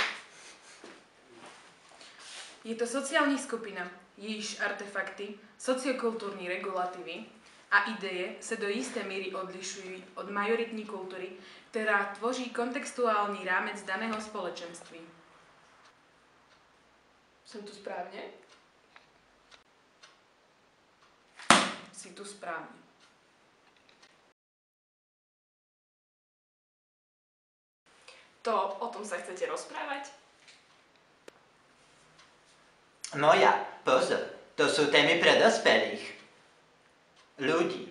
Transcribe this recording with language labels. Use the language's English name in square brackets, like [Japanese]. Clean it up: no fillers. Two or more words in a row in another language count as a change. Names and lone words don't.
[Czech] Je to sociální skupina, jejíž artefakty, sociokulturní regulatívy a ideje se do jisté míry odlišují od majoritní kultury, která tvoří kontextuální rámec daného společenství. [Slovak] Som tu správne? Si tu správne. O tom sa chcete rozprávať? No ja, pozor, to sú témy pre dospelých ľudí.